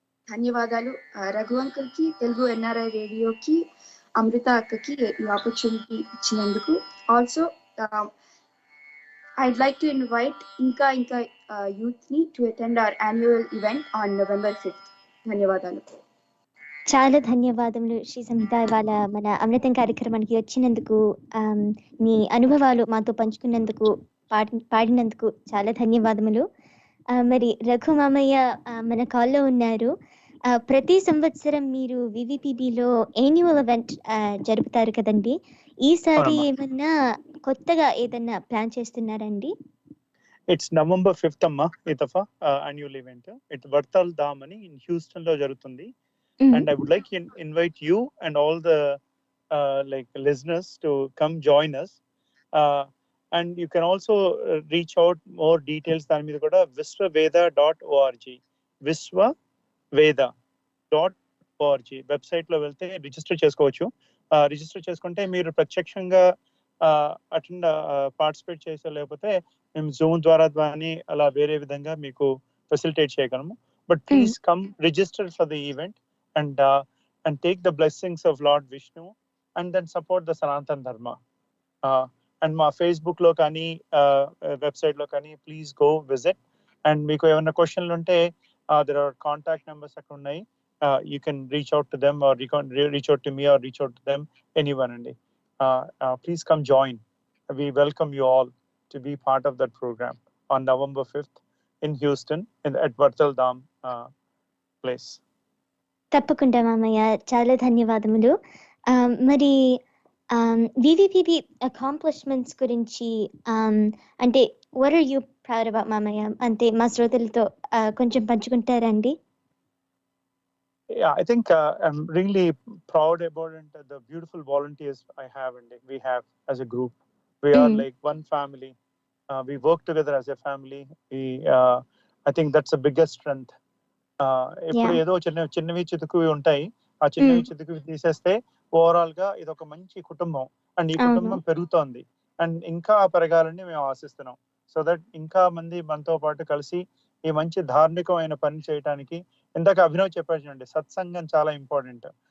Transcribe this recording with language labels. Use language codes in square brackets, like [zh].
[te] ధన్యవాదాలు రఘు అంకుల్కి, తెలుగు ఎన్ఆర్ఐ రేడియోకి, అమృత అక్కకి ఈ ఆపర్చునిటీ ఇచ్చినందుకు. [en] Also I'd like to invite ఇంకా youth ni to attend our annual event on November 5th. [te] ధన్యవాదాలు. చాలా ధన్యవాదములు శ్రీ సంహిత, ఇవాళ మన అమృతం కార్యక్రమానికి వచ్చినందుకు, మీ అనుభవాలు మాతో పంచుకున్నందుకు, పాడినందుకు చాలా ధన్యవాదములు. మరి రఘు మామయ్య మన కాల్లో ఉన్నారు. ప్రతి సంవత్సరం మీరు వివిపిబిలో యాన్యువల్ ఈవెంట్ జరుపుతారు కదండి, ఈసారి ఏమన్నా కొత్తగా ఏదన్నా ప్లాన్ చేస్తున్నారండి? ఇట్స్ November 5th అమ్మా ఈ దఫా యాన్యువల్ ఈవెంట్. ఇట్ వర్తల్ ధామ్ అని ఇన్ హ్యూస్టన్ లో జరుగుతుంది. [en] And I would like to invite you and all the like listeners to come join us. And you can also reach out more details than me kuda viswaveda.org viswaveda.org [te] website లో వెళ్తే register చేసుకోవచ్చు. Register చేసుకుంటే మీరు ప్రత్యక్షంగా attend participate చేసే, లేకపోతే మేము Zoom ద్వారా అలా వేరే విధంగా మీకు ఫెసిలిటేట్ చేయగలము. [en] But please come register for the event and take the blessings of Lord Vishnu and then support the Sanatan Dharma. And my Facebook lo kani website lo kani please go visit. And [te] meeku evanna [en] question unte there are contact numbers akkada unnai. You can reach out to them, or you can reach out to me, or reach out to them, anyone andi. Please come join. We welcome you all to be part of that program on November 5th in Houston at Vartal Dham place. [te] తప్పకుండా మామయ్య, చాలా ధన్యవాదములు. మరి వివిపిబి accomplishments గురించి అంటే [en] what are you proud about [te] మామయ్య, అంటే మా శ్రోతలతో కొంచెం పంచుకుంటారండి? [en] Yeah, I think I'm really proud about it, the beautiful volunteers I have, and we have as a group. We are like one family. We work together as a family. I think that's the biggest strength. [te] ఎప్పుడు ఏదో చిన్నవి చితుకువి ఉంటాయి, ఆ చిన్నవి చితుకువి తీసేస్తే overall గా ఇది ఒక మంచి కుటుంబం, అండ్ ఈ కుటుంబం పెరుగుతోంది, అండ్ ఇంకా పెరగాలని మేము ఆశిస్తున్నాం. సో దట్ ఇంకా మంది మనతో పాటు కలిసి ఈ మంచి ధార్మికమైన పని చేయడానికి, ఇందాక అభినవ్ చెప్పాడండి, సత్సంగం చాలా ఇంపార్టెంట్.